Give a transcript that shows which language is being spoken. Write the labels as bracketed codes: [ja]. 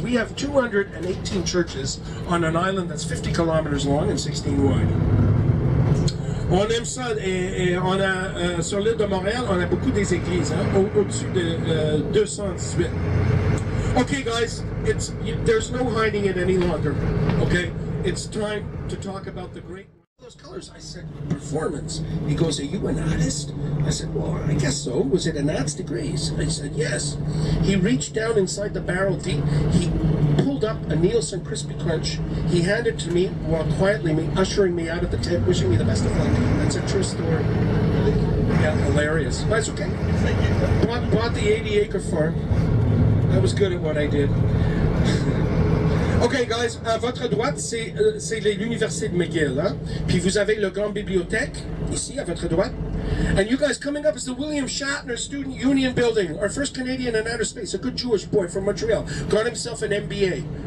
[en] We have 218 churches on an island that's 50 kilometers long and 16 wide. [fr] On aime ça, et on a, sur l'île de Montréal, on a beaucoup des églises, hein, au-dessus de 218. [en] Okay, guys, there's no hiding it any longer, okay? It's time to talk about the great... Those colors. I said, performance. He goes, "Are you an artist?" I said, "Well, I guess so. Was it an arts degree?" I said, "Yes." He reached down inside the barrel deep. He pulled rolled up a Nielsen Crispy Crunch. He handed it to me while quietly ushering me out of the tent, wishing me the best of luck. That's a true story. Yeah, hilarious. That's okay. Bought the 80-acre farm. I was good at what I did. [fr] Ok, guys, à votre droite, c'est l'université de McGill. Hein? Puis vous avez la grande bibliothèque, ici, à votre droite. [en] And you guys coming up is the William Shatner Student Union Building, our first Canadian in outer space, a good Jewish boy from Montreal, got himself an MBA.